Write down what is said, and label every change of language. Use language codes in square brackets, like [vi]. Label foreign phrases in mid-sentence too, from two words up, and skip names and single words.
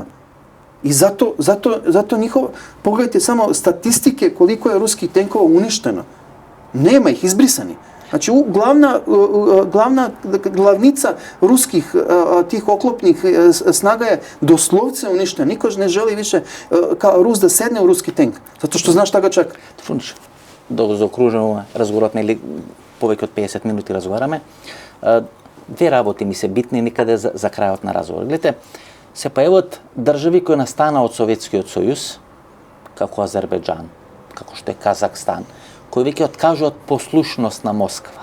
[sr] I zato njihovo, pogledajte samo statistike koliko je ruskih tenkova uništeno. Nema ih, izbrisani. Znači, glavnica ruskih tih oklopnih snaga je doslovce uništena. Niko ne želi više kao Rus da sedne u ruski tank, zato što zna šta ga čeka. [mk] Фуниш, да заокружуваме разговорот, нели повеќе од 50 минути разговараме. Две работи ми се битни никаде за крајот на разговор. Гледате, се појават држави кои настана од Советскиот сојуз, како Азербејџан, како што е Казахстан, кои веќе откажуваат послушност на Москва.